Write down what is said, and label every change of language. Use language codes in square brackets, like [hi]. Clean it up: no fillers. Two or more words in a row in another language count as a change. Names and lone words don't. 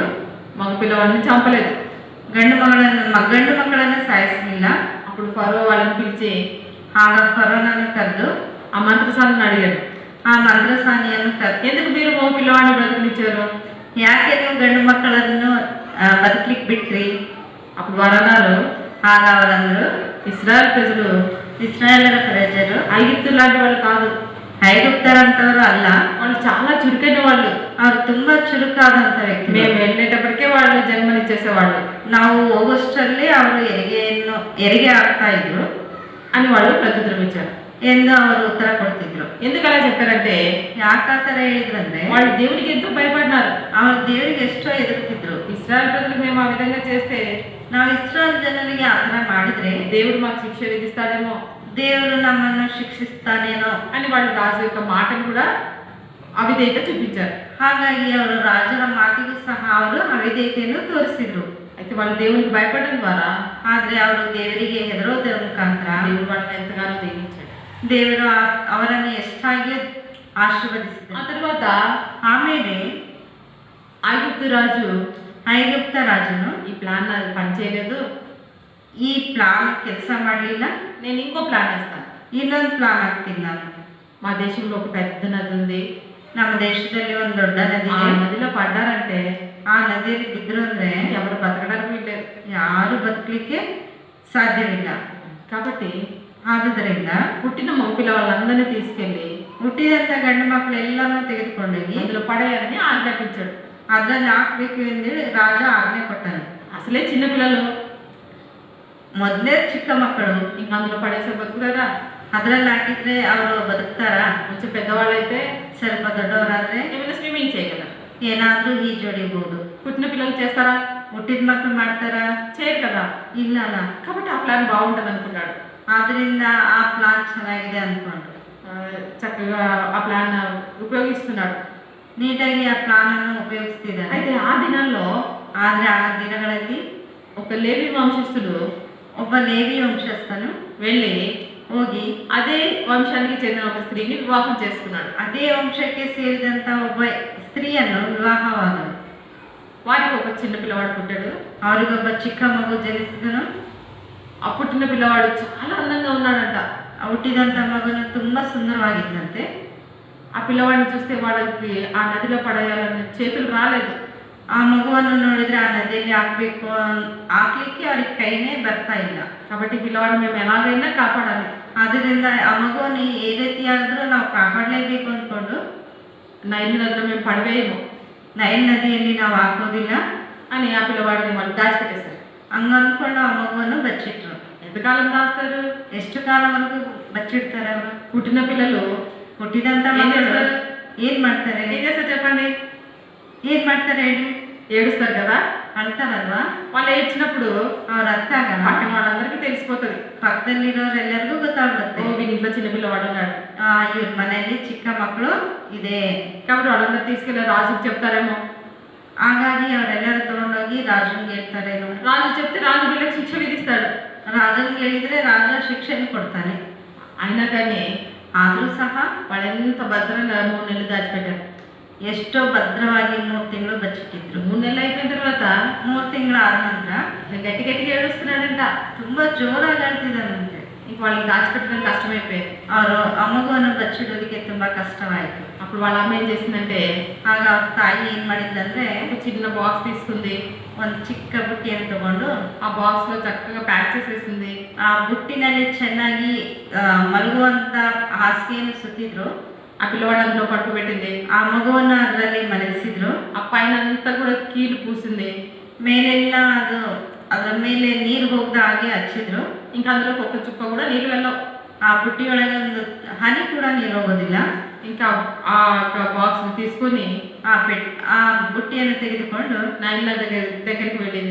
[te] మగపిల్లవాడిని చంపలేదు, [kn] ಗಂಡು ಮಕ್ಕಳನ್ನು ಸಾಯಿಸಲಿಲ್ಲ. [te] అప్పుడు ఫరో వాళ్ళని పిలిచి [kn] ಆಗ ಫರೋನನು ಕರೆದು [te] ఆ మంత్రసాలను అడిగాడు, [kn] ಆ ಮಂತ್ರಸಾನಿಯನ್ನು ಕರೆದು [te] ఎందుకు మీరు ఓ పిల్లవాడిని బ్రతికినిచ్చారు? [kn] ಯಾಕೆ ನೀವು ಗಂಡು ಮಕ್ಕಳನ್ನು ಬದುಕಲಿಕ್ಕೆ ಬಿಟ್ರಿ? [te] అప్పుడు వారు అన్నారు, [kn] ಆಗ ಅವರಂದ್ರು [te] ఇశ్రాయేల్ ప్రజలు [kn] ಇಸ್ರಾಯೇಲರ ಪ್ರಜರು [te] ఐగుప్తు లాంటి వాళ్ళు కాదు, [kn] ಐಗುಪ್ತರಂತವರು ಅಲ್ಲ, [te] వాళ్ళు చాలా చురుకైన వాళ్ళు. [kn] ಅವರು ತುಂಬಾ ಚುರುಕಾದಂತ ವ್ಯಕ್ತಿ. [te] మేము వెళ్ళేటప్పటికే వాళ్ళు జన్మనిచ్చేసేవాళ్ళు [kn] ನಾವು ಹೋಗೋಷ್ಟರಲ್ಲಿ ಅವರು ಹೆರಿಗೆ ಆಗ್ತಾ ಇದ್ರು [te] అని వాళ్ళు ప్రత్యుత్తరం ఇచ్చారు. [kn] ಎಂದು ಅವರು ಉತ್ತರ ಕೊಡ್ತಿದ್ರು. [te] ఎందుకు అలా చెప్పారంటే [kn] ಯಾಕಾತರ ಹೇಳಿದ್ರಂದ್ರೆ [te] వాళ్ళు దేవునికి ఎంతో భయపడినారు. [kn] ಅವರು ದೇವರಿಗೆ ಎಷ್ಟೋ ಎದುರುತ್ತಿದ್ರು. [te] ఇశ్రాయేల్ ప్రజలకు మేము ఆ విధంగా చేస్తే [kn] ನಾವು ಇಸ್ರಾಯೇಲ್ ಜನರಿಗೆ ಆತರ ಮಾಡಿದ್ರೆ [te] దేవుడు మాకు శిక్ష విధిస్తాడేమో [kn] ದೇವರು ನಮ್ಮನ್ನು ಶಿಕ್ಷಿಸ್ತಾನೇನೋ [te] అని వాళ్ళు రాజు యొక్క మాటను కూడా అవిధేయత చూపించారు. [kn] ಹಾಗಾಗಿ ಅವರು ರಾಜರ ಮಾತಿಗೂ ಸಹ ಅವರು ಅವಿಧೇಯತೆಯನ್ನು ತೋರಿಸಿದ್ರು. [te] అయితే వాళ్ళు దేవునికి భయపడడం ద్వారా [kn] ಆದ್ರೆ ಅವರು ದೇವರಿಗೆ ಹೆದರೋದರ ಮುಖಾಂತರ [te] దేవుడు వాళ్ళని ఎంతగానో దీవించాడు. [kn] ದೇವರು ಅವರನ್ನು ಎಷ್ಟಾಗಿ ಆಶೀರ್ವದಿಸಿದರು. [te] ఆ తర్వాత [kn] ಆಮೇಲೆ [te] ఐగుప్తు రాజు [kn] ಐಗುಪ್ತ ರಾಜನು [te] ఈ ప్లాన్ నాకు పనిచేయలేదు, [kn] ಈ ಪ್ಲಾನ್ ಕೆಲಸ ಮಾಡಲಿಲ್ಲ, [te] నేను ఇంకో ప్లాన్ వేస్తాను. [kn] ಇನ್ನೊಂದು ಪ್ಲಾನ್ ಹಾಕ್ತೀನಿ ನಾನು. [te] మా దేశంలో ఒక పెద్ద నది ఉంది, [kn] ನಮ್ಮ ದೇಶದಲ್ಲಿ ಒಂದು ದೊಡ್ಡ ನದಿ [te] ఆ [kn] ಇದೆ. [te] నదిలో పడ్డారంటే [kn] ಆ ನದಿಯಲ್ಲಿ ಬಿದ್ರು ಅಂದ್ರೆ [te] ఎవరు బతకడానికి వీల్లేదు. [kn] ಯಾರು ಬದುಕಲಿಕ್ಕೆ ಸಾಧ್ಯವಿಲ್ಲ. [te] కాబట్టి [kn] ಆದುದರಿಂದ [te] పుట్టిన మగపిల్ల వాళ్ళందరినీ తీసుకెళ్ళి [kn] ಹುಟ್ಟಿದಂತ ಗಂಡು ಮಕ್ಕಳೆಲ್ಲನೂ ತೆಗೆದುಕೊಂಡೋಗಿ [te] అందులో పడేయాలని ఆజ్ఞాపించాడు. [kn] ಅದ್ರಲ್ಲಿ ಹಾಕ್ಬೇಕು ಎಂದೇಳಿ ರಾಜ ಆಜ್ಞೆ ಕೊಟ್ಟನು. [te] అసలే చిన్నపిల్లలు, [kn] ಮೊದಲೇ ಚಿಕ್ಕ ಮಕ್ಕಳು, [te] ఇంకా అందులో పడేసే బతుకుతారా? [kn] ಅದ್ರಲ್ಲಿ ಹಾಕಿದ್ರೆ ಅವರು ಬದುಕ್ತಾರಾ? [te] కొంచెం పెద్దవాళ్ళు అయితే [kn] ಸ್ವಲ್ಪ ದೊಡ್ಡವರಾದ್ರೆ [te] ఏమైనా స్విమ్మింగ్ చేయగలరు. [kn] ಏನಾದ್ರೂ ಈಜೊಡಿಬಹುದು. [te] పుట్టిన పిల్లలు చేస్తారా? [kn] ಹುಟ್ಟಿದ ಮಕ್ಕಳು ಮಾಡ್ತಾರಾ? [te] చేయరు కదా. [kn] ಇಲ್ಲ ಅಲ್ಲ. [te] కాబట్టి ఆ ప్లాన్ బాగుంటుంది అనుకున్నాడు. [kn] ಆದ್ರಿಂದ ಆ ಪ್ಲಾನ್ ಚೆನ್ನಾಗಿದೆ ಅನ್ಕೊಂಡು [te] చక్కగా ఆ ప్లాన్ ఉపయోగిస్తున్నాడు. [kn] ನೀಟಾಗಿ ಆ ಪ್ಲಾನ್ ಅನ್ನು ಉಪಯೋಗಿಸ್ತಿದ್ದಾರೆ. [te] అయితే ఆ దినాల్లో [kn] ಆದ್ರೆ ಆ ದಿನಗಳಲ್ಲಿ [te] ఒక లేవి వంశస్థుడు [kn] ಒಬ್ಬ ಲೇವಿ ವಂಶಸ್ಥನು [te] వెళ్ళి [kn] ಹೋಗಿ [te] అదే వంశానికి చెందిన ఒక స్త్రీని వివాహం చేసుకున్నాడు. [kn] ಅದೇ ವಂಶಕ್ಕೆ ಸೇರಿದಂತ ಒಬ್ಬ ಸ್ತ್ರೀಯನ್ನು ವಿವಾಹವಾದನು. [te] వారికి ఒక చిన్న పిల్లవాడు పుట్టాడు. [kn] ಅವರಿಗೊಬ್ಬ ಚಿಕ್ಕ ಮಗು ಜನಿಸಿದನು. [te] ఆ పుట్టిన పిల్లవాడు చాలా అందంగా ఉన్నాడంట. [kn] ಆ ಹುಟ್ಟಿದಂತ ಮಗನು ತುಂಬಾ ಸುಂದರವಾಗಿದ್ದಂತೆ. [te] ఆ పిల్లవాడిని చూస్తే వాళ్ళకి ఆ నదిలో పడేయాలని చేతులు రాలేదు. [kn] ಆ ಮಗುವನ್ನು ನೋಡಿದ್ರೆ ಆ ನದಿಯಲ್ಲಿ ಹಾಕ್ಲಿಕ್ಕೆ ಅವ್ರಿಗೆ ಕೈನೇ ಬರ್ತಾ ಇಲ್ಲ. [te] కాబట్టి పిల్లవాడిని మేము ఎలాగైనా కాపాడాలి. [kn] ಆದ್ರಿಂದ ಆ ಮಗುವನ್ನು ఏ ರೀತಿಯಾದ್ರೂ ನಾವು ಕಾಪಾಡಲೇಬೇಕು ಅಂದ್ಕೊಂಡು [te] నైల్ నదిలో మేము పడవేయము, [kn] ನೈಲ್ ನದಿಯಲ್ಲಿ ನಾವು ಹಾಕೋದಿಲ್ಲ [te] అని ఆ పిల్లవాడిని వాళ్ళు దాచిపెట్టేశారు. [kn] ಹಂಗ ಅಂದ್ಕೊಂಡು ಆ ಮಗುವನ್ನು ಬಚ್ಚಿಟ್ರು. [te] ఎంతకాలం దాస్తారు? [kn] ಎಷ್ಟು ಕಾಲವರೆಗೂ ಬಚ್ಚಿಡ್ತಾರೆ ಅವರು? [te] పుట్టిన పిల్లలు [kn] ಹುಟ್ಟಿದಂತ [te] ఏం [kn] ಮಕ್ಕಳು [te] చేస్తారు? [kn] ಏನ್ ಮಾಡ್ತಾರೆ? [te] ఏం చేస్తారు చెప్పండి? [kn] ಏನ್ ಮಾಡ್ತಾರೆ ಹೇಳಿ? [te] ఏడుస్తారు కదా. [kn] ಅಳ್ತಾರಲ್ವಾ? [te] వాళ్ళు ఏడ్చినప్పుడు [kn] ಅವ್ರ ಅರ್ಥ ಆಗಲ್ಲ. [te] పక్కన వాళ్ళందరికీ తెలిసిపోతుంది, [kn] ಪಕ್ಕದಲ್ಲಿರೋರೆಲ್ಲರಿಗೂ ಗೊತ್ತಾಗ್ಬಿಡುತ್ತೆ, [te] ఓ వీని ఇంట్లో చిన్న పిల్లవాడు ఉన్నాడు. [kn] ಇವ್ರ ಮನೆಯಲ್ಲಿ ಚಿಕ್ಕ ಮಕ್ಕಳು ಇದೆ. [te] కాబట్టి వాళ్ళందరూ తీసుకెళ్ళి రాజుకి చెప్తారేమో. [kn] ಹಾಗಾಗಿ ಅವರೆಲ್ಲರೂ ತಗೊಂಡೋಗಿ ರಾಜನ್ಗೆ ಹೇಳ್ತಾರೇನು. [te] రాజు చెప్తే రాజు వీళ్ళకి శిక్ష విధిస్తాడు. [kn] ರಾಜನ್ಗೆ ಹೇಳಿದ್ರೆ ರಾಜ ಶಿಕ್ಷೆಯನ್ನು ಕೊಡ್ತಾನೆ. [te] అయినా కానీ [kn] ಆದ್ರೂ ಸಹ [te] వాళ్ళు ఎంత భద్రంగా 3 నెలలు దాచిపెట్టారు. [kn] ಎಷ್ಟೋ ಭದ್ರವಾಗಿ 3 ತಿಂಗಳು ಬಚ್ಚಿಟ್ಟಿದ್ರು. [te] 3 నెలలు అయిపోయిన తర్వాత [kn] 3 ತಿಂಗಳು ಆದ ನಂತರ [te] గట్టి గట్టిగా ఏడుస్తున్నాడంట. [kn] ತುಂಬಾ ಜೋರಾಗಿ ಅಳ್ತಿದ್ದಾನಂತೆ. [te] ఇంక వాళ్ళకి దాచిపెట్టడం కష్టమైపోయింది. [kn] ಅವರು ಆ ಮಗುವನ್ನು ಬಚ್ಚಿಡೋದಕ್ಕೆ ತುಂಬಾ ಕಷ್ಟವಾಯಿತು. [te] అప్పుడు వాళ్ళ అమ్మ ఏం చేసిందంటే [kn] ಆಗ ಅವ್ರ ತಾಯಿ ಏನ್ ಮಾಡಿದ್ದಂದ್ರೆ [te] ఒక చిన్న బాక్స్ తీసుకుంది. [kn] ಒಂದು ಚಿಕ್ಕ ಬುಟ್ಟಿಯನ್ನು ತಗೊಂಡು [te] ఆ బాక్స్ లో చక్కగా ప్యాక్ చేసేసింది. [kn] ಆ ಬುಟ್ಟಿನಲ್ಲಿ ಚೆನ್ನಾಗಿ ಮಲಗುವಂತ ಹಾಸಿಗೆಯನ್ನು ಸುತ್ತಿದ್ರು. [te] ఆ పిల్లవాడు అందులో పడుకోబెట్టింది. [kn] ಆ ಮಗುವನ್ನು ಅದರಲ್ಲಿ ಮಲಗಿಸಿದ್ರು. [te] ఆ పైన అంతా కూడా కీలు పూసింది. [kn] ಮೇಲೆಲ್ಲ ಅದರ ಮೇಲೆ ನೀರು ಹೋಗದ ಹಾಗೆ ಹಚ್ಚಿದ್ರು. [te] ఇంకా అందులో ఒక్క చుక్క కూడా నీళ్ళు వెళ్ళవు. [kn] ಆ ಬುಟ್ಟಿಯೊಳಗೆ ಒಂದು ಹನಿ ಕೂಡ ನೀರು ಹೋಗೋದಿಲ್ಲ. [te] ఇంకా ఆ బాక్స్ తీసుకొని [kn] ಆ ಬುಟ್ಟಿಯನ್ನು ತೆಗೆದುಕೊಂಡು [te] నైల్ దగ్గరికి వెళ్ళింది.